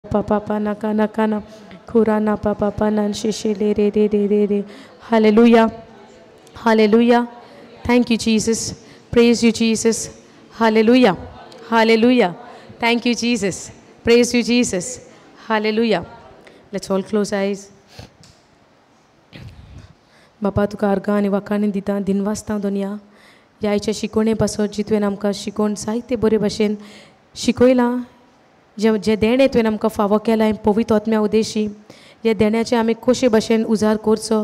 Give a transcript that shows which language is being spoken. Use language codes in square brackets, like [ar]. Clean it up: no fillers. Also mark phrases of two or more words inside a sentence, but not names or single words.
[en] papa naka naka na kurana papa nan shishe le re re re re re. Hallelujah. Hallelujah. Thank you, Jesus. Praise you, Jesus. Hallelujah. Hallelujah. Thank you, Jesus. Praise you, Jesus. Hallelujah. Let's all close eyes. [kok] बापा तुका अर्घा आनी वाखाणी दिता दिनवासता दोनया ह्या आयच्या शिकोवणे पासत जी तुवें आमकां शिकोवन जायते बरे भाशेन शिकयलां जे देणे तुवें आमकां फावो केलां पवित्र आत्म्या उदेशी हे देण्याचे आमी कशे भाशेन उजार करचो